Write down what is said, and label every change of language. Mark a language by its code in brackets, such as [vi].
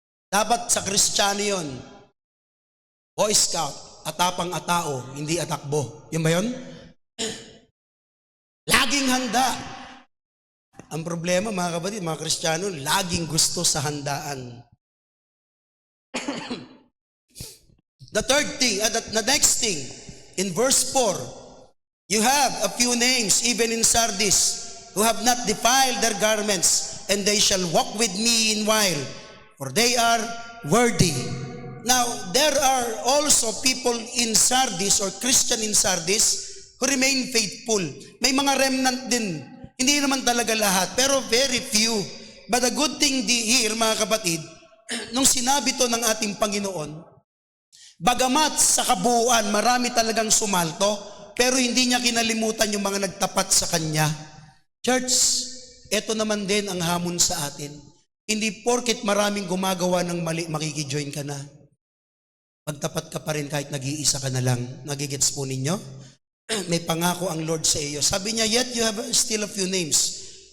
[tl] Dapat sa Kristiyano yun. Boy Scout, atapang atao, hindi atakbo. Yun ba yun? Laging handa. Ang problema, mga kapatid, mga Kristiyano, laging gusto sa handaan. [en] The third thing, the next thing, in verse 4, you have a few names, even in Sardis, who have not defiled their garments, and they shall walk with me in while, for they are worthy. Now, there are also people in Sardis or Christian in Sardis who remain faithful. [tl] May mga remnant din. Hindi naman talaga lahat, pero [en] very few. But the good thing here, [tl] mga kapatid, nung sinabi to ng ating Panginoon, bagamat sa kabuuan, marami talagang sumalto, pero hindi niya kinalimutan yung mga nagtapat sa Kanya. Church, ito naman din ang hamon sa atin. Hindi porket maraming gumagawa ng mali, makikijoin ka na. Magtapat ka pa rin kahit nag-iisa ka na lang. Nagigets po ninyo? May pangako ang Lord sa iyo. Sabi niya, [en] yet you have still a few names.